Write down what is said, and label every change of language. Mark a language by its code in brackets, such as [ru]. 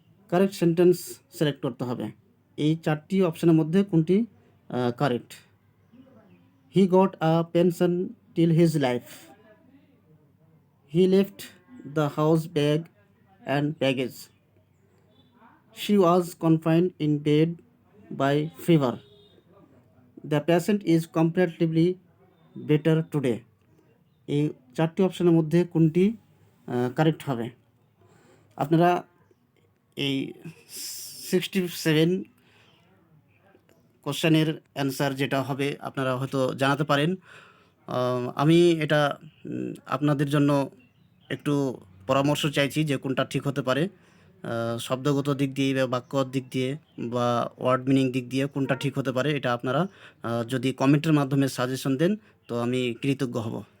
[bn] Correct sentence select করতে হবে। এই চারটি অপশানের মধ্যে কোনটি correct? [en] He got a pension till his life. He left the house bag and baggage. She was confined in bed by fever. The patient is comparatively better today. এই [bn] চারটি অপশানের মধ্যে কোনটি কারেক্ট হবে? আপনারা এই 67 কোশ্চেনের অ্যান্সার যেটা হবে আপনারা হয়তো জানাতে পারেন। আমি এটা আপনাদের জন্য একটু পরামর্শ চাইছি যে কোনটা ঠিক হতে পারে, শব্দগত দিক দিয়ে বা বাক্যর দিক দিয়ে বা ওয়ার্ড মিনিং দিক দিয়ে কোনটা ঠিক হতে পারে, এটা আপনারা যদি কমেন্টের মাধ্যমে সাজেশন দেন তো আমি কৃতজ্ঞ হব।